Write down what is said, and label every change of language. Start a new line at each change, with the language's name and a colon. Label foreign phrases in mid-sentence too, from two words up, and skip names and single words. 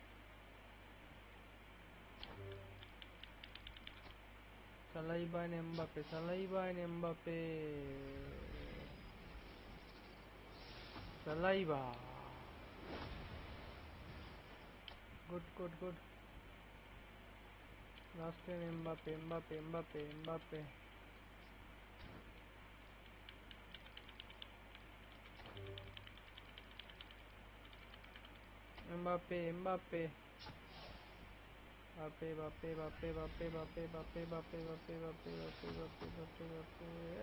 English: Saliba and Mbappe. Saliba and Mbappe. Saliba. Good, good, good. Last time Mbappe, Mbappe, Mbappe, Mbappe. Mbappe, Mbappe. Mbappe, Mbappe, Mbappe, Mbappe, Mbappe, Mbappe, Mbappe, Mbappe, Mbappe, Mbappe, Mbappe, Mbappe.